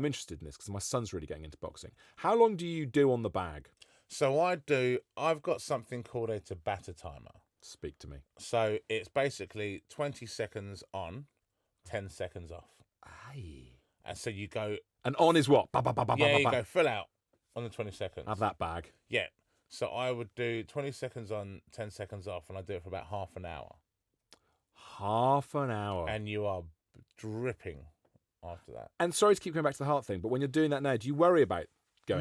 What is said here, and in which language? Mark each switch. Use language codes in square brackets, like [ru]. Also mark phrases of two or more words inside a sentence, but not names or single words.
[en] I'm interested in this because my son's really getting into boxing. How long do you do on the bag? So I've got something called a Tabata timer. Speak to me. So it's basically 20 seconds on, 10 seconds off. Aye. And so you go... And on is what? Ba, ba, ba, ba, ba, you ba. go full out on the 20 seconds. Have that bag. Yeah. So I would do 20 seconds on, 10 seconds off, and I do it for about half an hour. Half an hour. And you are dripping after that. And sorry to keep going back to the heart thing, but when you're doing that now, do you worry about going